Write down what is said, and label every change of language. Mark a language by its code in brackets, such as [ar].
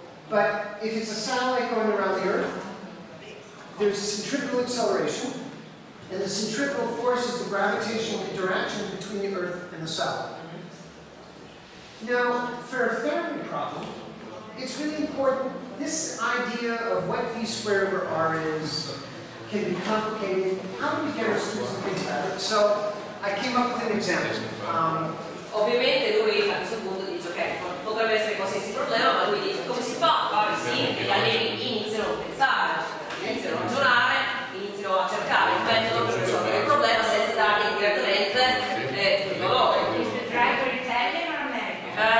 [en] But if it's a satellite going around the Earth, there's centripetal acceleration, and the centripetal force is the gravitational interaction between the Earth and the satellite. Now, for a therapy problem, it's really important. This idea of what v squared over r is can be complicated. How do we get our students to think about it? So, I came up with an example. [it] Ovviamente lui a questo punto dice ok, potrebbe essere qualsiasi problema, ma lui dice come si fa a fare sì, e gli allievi iniziano a pensare, iniziano a ragionare, iniziano a cercare il metodo per risolvere il problema senza dargli direttamente il valore. [en] Driver Italian or American?